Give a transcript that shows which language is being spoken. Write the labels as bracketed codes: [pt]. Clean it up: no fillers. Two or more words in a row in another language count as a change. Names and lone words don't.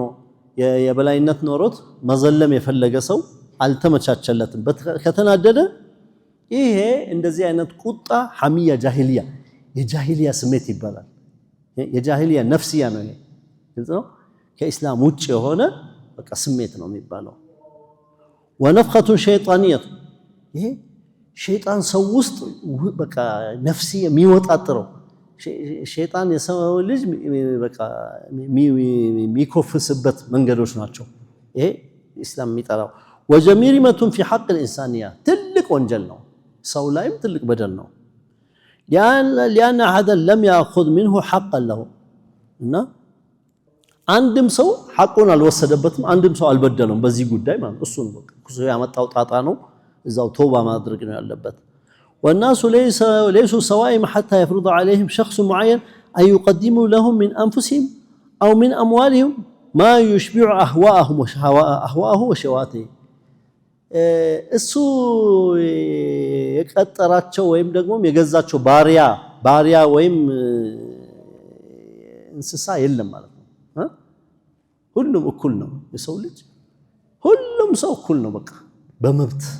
[am] የበላይነት ኖሮት መዘለም የፈለገ ሰው አልተመቻቸለትም ከተናደደ ይሄ እንደዚህ አይነት ቁጣ ሐሚያ ጃሂሊያ የጃሂሊያ ስሜት ይባላል የጃሂሊያ ነፍሲያ ነው ይሄ ግልጽ ነው ከኢስላም ውጭ የሆነ በቃ ስሜት ነው የሚባለው ወነፍኸቱ ሸይጣንየት ይሄ ሸይጣን ሰው ውስጥ በቃ ነፍሲ የሚወጣጥረው ሸይጣን የሰው ልጅ በቃ የሚኮፍስበት መንገዶች ናቸው ይሄ ኢስላም የሚጠራው ወጀሚሪመቱን [ar] في حق الانسانيه [am] ትልቅ ወንጀል ነው ሰው ላይም ትልቅ በደል [ar] ነው لأن أحدا لم يأخذ منه حقا له [am] እና አንድም ሰው ሐቁን አልወሰደበትም አንድም ሰው አልበደለውም በዚህ ጉዳይ ማለት እሱ ነው በቃ እሱ ያመጣው ጣጣ ነው እዛው ተውባ ማድረግ ነው ያለበት [ar] والناس ليسوا سواء حتى يفرض عليهم شخص معين أن يقدموا لهم من أنفسهم أو من أموالهم ما يشبع أهواءه وشهواته እሱ [am] የቀጠራቸው ወይም ደግሞ የገዛቸው ባሪያ ወይም እንስሳ የለም ማለት ነው ሁሉም እኩል ነው የሰው ልጅ ሁሉም ሰው እኩል ነው በቃ በመብት